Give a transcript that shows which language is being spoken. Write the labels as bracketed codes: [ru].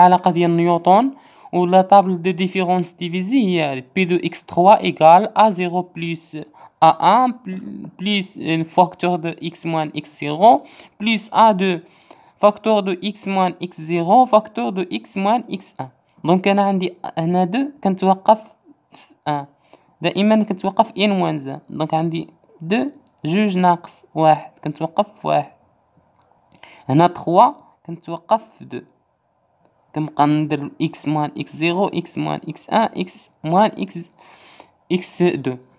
[ar] ديال نيوتن و [fr] la table de différence divisée هي P de x3 égale a0 plus a1 plus un facteur de x moins x0 plus a2 facteur de x moins x0 facteur de x moins x1. [ar] دونك انا عندي هنا 2 كنتوقف في 1 دائما كنتوقف ان موان زان. دونك عندي 2 جوج ناقص واحد كنتوقف في واحد. هنا 3 كنتوقف في 2 كنبقى ندير [fr] x moins x0 x moins x1 x moins x2.